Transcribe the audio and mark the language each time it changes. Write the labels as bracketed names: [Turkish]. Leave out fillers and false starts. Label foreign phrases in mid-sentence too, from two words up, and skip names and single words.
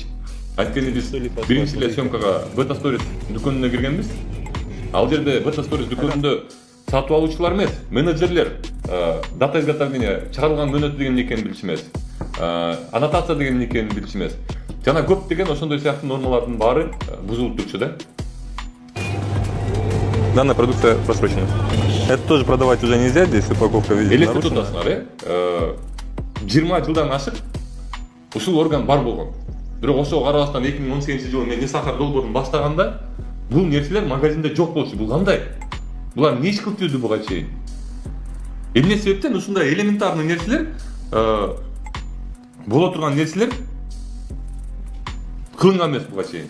[Kyrgyz] Анткени биз биринчи эле съемкага Beta Stories дүкөнүнө киргенбиз. Ал жерде Beta Stories дүкөнүндө сатып алуучулар эмес, менеджерлер [Russian] дата изготовления [Kyrgyz] чыгарылган мөөнөтү деген экенин билчү эмес. Аннотация деген экенин билчү эмес. Жана көп деген ошондой сыяктуу нормалардын баары бузулуп турчу да. [Russian] Данная продукция просрочена. Это тоже продавать уже нельзя, здесь упаковка везде [Kyrgyz] Элестетип [Russian] нарушена. [Kyrgyz] турасыңар, 20 жылдан ашык ушул орган бар болгон. Бирок ошого карабастан 2018-жылы мен Нисахар долбоорун баштаганда бул нерселер магазинде жок болчу. Бул кандай? Булар эмне иш кылып жүрдү буга чейин? Эмне себептен ушундай элементарный нерселер, боло турган нерселер кылынган эмес буга чейин?